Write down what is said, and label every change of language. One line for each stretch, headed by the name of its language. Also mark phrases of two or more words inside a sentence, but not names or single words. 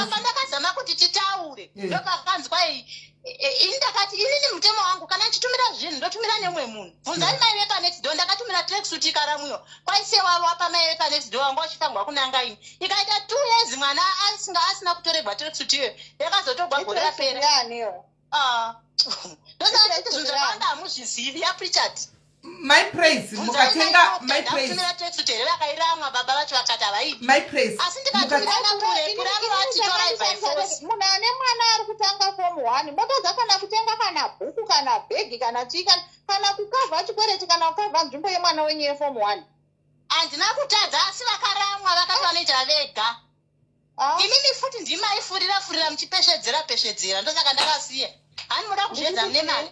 Shona: pandakazama kuti titaure ndopakanzi kwai indakati inini mutemo wangu kana ndichitumira zvinhu ndotumira nemwe munhu bvunzai mai vepanext door ndakatumira tracksuit ikaramwiwa kwaise wavo apamai vepanext door wangu wachifangwa kunanga ini ikaita 2 years mwana asina kutorebwa tracksuit iyoyo yakazotogwa gore rapera ndosati zvinhu zvakawanda hamuzvizivi yaprichard
English: my praise
Shona: mukatenga
English: my praise
Shona: vakairamwa baba vacho vakati havaidi
English: my praise
Shona: asi ndikatumira kure vatitora
English: by force
Shona: munhu ane mwana ari kutanga form 1 motodza kana kutenga kana bhuku kana bhegi kana chika kana kukavha chikwereti kana kukavha nzvimbo yemwana wenyu yeform 1 handina kutadza asi vakaramwa vakati vanoita vega imimi futi ndimaifurira muchipeshedzera ndosaka ndakasiya hani muda kuzvedza mune mari